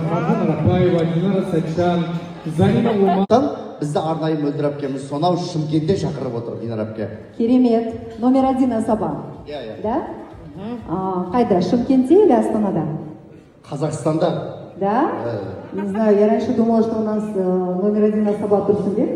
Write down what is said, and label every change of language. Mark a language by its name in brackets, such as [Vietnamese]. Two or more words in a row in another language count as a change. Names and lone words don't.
[Kazakh] Маржан Арапаева, Динара Сәтжан, Зарина Омар. бізді арнайы мөлдір әпкеміз сонау Шымкентте шақырып отыр, Динар әпке. [Russian] Керемет. Номер 1 особа. Да? [Kazakh] Қайда? Шымкентте или Астанада? Қазақстанда. [Russian] Да? Не знаю, я раньше думала, что у нас номер 1 особа Турсунбек.